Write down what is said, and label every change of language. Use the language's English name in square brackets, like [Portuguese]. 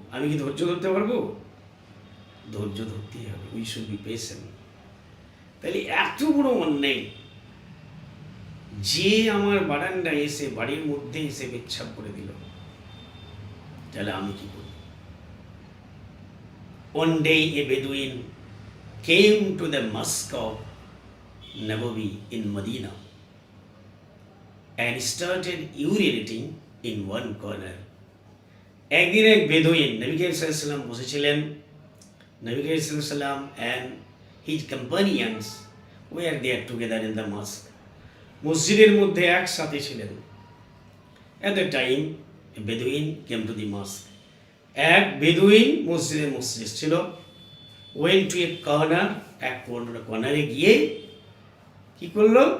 [Bangla] আমি কি ধৈর্য ধরতে পারবো? ধৈর্য ধরতেই হবে। [English] We should be patient. [Bangla] তাহলে এত বড় অন্যায়, যে আমার বারান্দায় এসে, বাড়ির মধ্যে এসে পেচ্ছাপ করে দিল, তাহলে আমি কি করব? [English] One day a Bedouin came to the mosque of Nabawi in Medina and started urinating in one corner. [Bangla] একদিন এক বেদুইন, নবী করিম সাল্লাল্লাহু আলাইহি ওয়াসাল্লাম বসেছিলেন, নবী করিম সাল্লাল্লাহু আলাইহি ওয়াসাল্লাম [English] and his companions were there together in the mosque. [Bangla] মসজিদের মধ্যে একসাথে ছিলেন। [English] At the time a Bedouin came to the mosque. [Bangla] এক বেদুইন মসজিদের মধ্যে ছিল। [English] went to a corner, [Bangla] এক কর্নারে গিয়ে কি করলো?